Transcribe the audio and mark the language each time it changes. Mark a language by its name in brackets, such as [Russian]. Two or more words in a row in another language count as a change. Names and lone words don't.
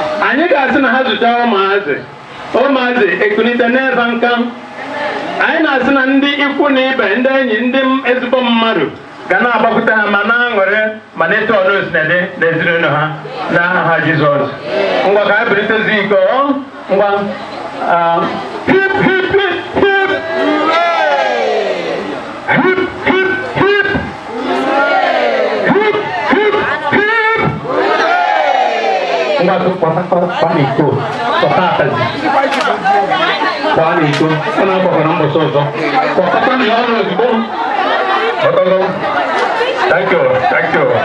[Igbo] Anyị ga-asị na ha zụchaa ụmụazị. Ụmụazị ekunite n'ebe nka. Anyị na-asị na ndị ikwu na ibe, ndị enyi, ndị m-, ezigbo mmadụ ga na-agbakwute ha ma na-aṅụrị ma na-eto ọnụ osinede n'ezinụlọ ha n'aha Jizọs. Ngwa ka anyị bilitezi iko, ọ? Ngwa. [English] Ah, hip, hip, hip, hip. Hip, hip, hip. Hip, hip, hip! Ngwa, tu, kwa, kwa, kwa, kwa, ni, tu. Kwa, kwa, kwa, ni. Kwa, ni, tu. Kwa, na, kwa, kwa, na, kwa, so, so. Kwa, kwa, kwa, ni, kwa, ni, kwa, ni. Kwa, kwa, kwa. Thank you, thank you.